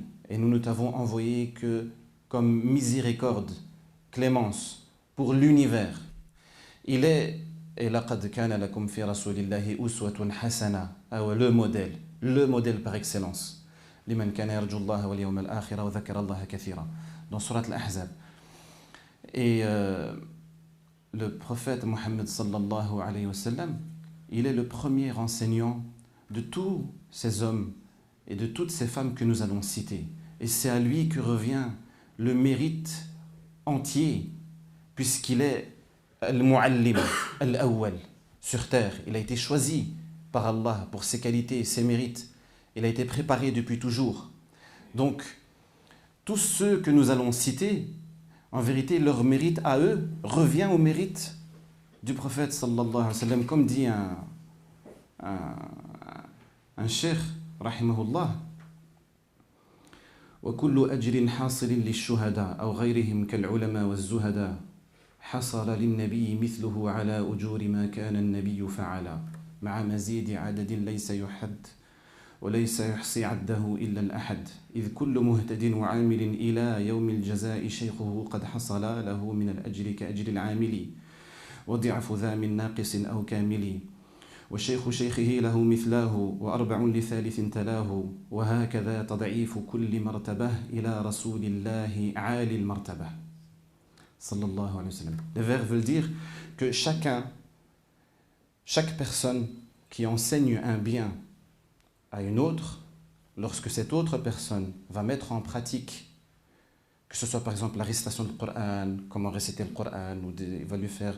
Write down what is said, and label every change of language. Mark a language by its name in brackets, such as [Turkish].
[French] Et nous ne t'avons envoyé que comme miséricorde, clémence pour l'univers. Il est [Arabic] لقد كان لكم في رسول الله أسوة حسنة, [French] le modèle par excellence. [Arabic] لمن كان يرجو الله واليوم الآخر وذكر الله كثيرا. [French] Dans Surat Al-Ahzab. Et le prophète Mohammed sallallahu alayhi wa sallam, il est le premier enseignant de tous ces hommes et de toutes ces femmes que nous allons citer. Et c'est à lui que revient le mérite entier, puisqu'il est al-mu'allim, al-awwal, sur terre. Il a été choisi par Allah pour ses qualités et ses mérites. Il a été préparé depuis toujours. Donc, tous ceux que nous allons citer, en vérité, leur mérite à eux revient au mérite du prophète sallallahu alayhi wa sallam. Comme dit un cheikh, [Arabic] rahimahullah, وكل أجر حاصل للشهداء أو غيرهم كالعلماء والزهداء حصل للنبي مثله على أجور ما كان النبي فعلا مع مزيد عدد ليس يحد وليس يحصي عده إلا الأحد إذ كل مهتد وعامل إلى يوم الجزاء شيخه قد حصل له من الأجر كأجر العامل وضعف ذا من ناقص أو كامل وشيخ شيخه له مثلاه وأربع لثالث تلاه وهكذا تضعيف كل مرتبة إلى رسول الله عالي المرتبة sallallahu alayhi wa sallam. [French] Les vers veulent dire que chaque personne qui enseigne un bien à une autre, lorsque cette autre personne va mettre en pratique, que ce soit par exemple la récitation du Coran, comment réciter le Coran, ou il va lui